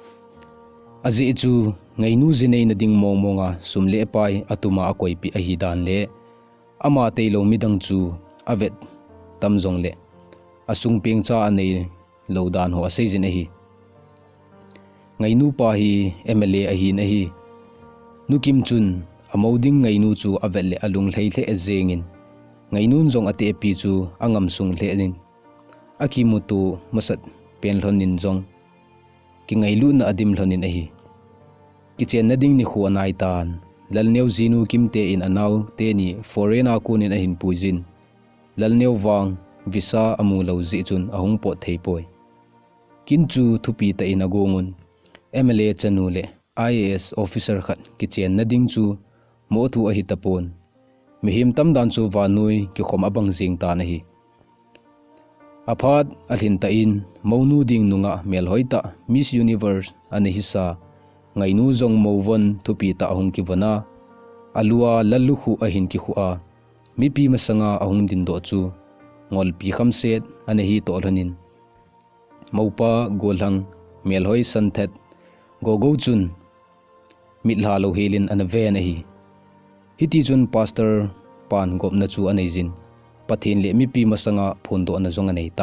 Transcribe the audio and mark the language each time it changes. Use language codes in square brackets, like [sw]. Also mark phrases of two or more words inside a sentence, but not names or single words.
[tcz] seizin ahi azi chu ngainu zinei na ding mong monga sumle pai atuma akoi pi ahi dan le ama teilo midang chu avet tamjong le asung peng cha anei lodan ho asei jin ahi ngainu pa hi MLA ahi na hi nukim chun amoding ngainu chu avet le alung hlei hle azengin ngainun jong ate pi chu angam sung hle nin akimutu masat pen hlonin jong ki ngailu na adim hlonin ahi kichen na ding ni khuanai tan lalneu zinu kimte in anau te ni foreign akunin ahin puizin lalneu wang visa amu lo zi chun ahung po theipoi kinchu thupi ta in agongun MLA chanu le [en] IAS officer [tcz] khat kichen na ding chu mo thu ahi tapon mihim tam dan chu wanui ki khom abang jing ta na hi aphat alhin ta in monu ding nunga mel hoita Miss Universe ani hisa ngainu zong mowon thupi ta ahung ki wana alua lalukhu ahin ki khua mi pi masanga ahung din do chu ngol pi khamset ani hi to hlonin mopa golhang melhoi santhet gogo chun mitla lo helin an ve na hi hiti chun pastor pan gop na chu anei jin pathin le mi pi masanga phon do na zong anei